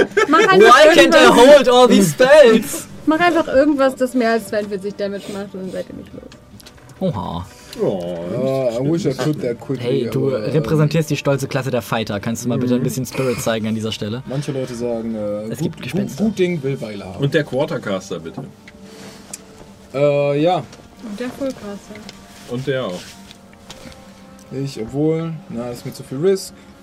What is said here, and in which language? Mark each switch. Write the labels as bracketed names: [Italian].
[English] Why can't I hold all these spells? [German] Mach einfach irgendwas, das mehr als 42 Damage macht und dann seid ihr nicht los. Oha. [English] Oh, I wish I could that quickly. [German] Hey, du repräsentierst die stolze Klasse der Fighter. Kannst du mal bitte ein bisschen Spirit zeigen an dieser Stelle? Manche Leute sagen, es gibt Gespenster. Gut Ding will Weile haben. Und der Quartercaster, bitte. Ja. Und der Fullcaster. Und der auch. Ich, obwohl, na, das ist mir zu viel Risk.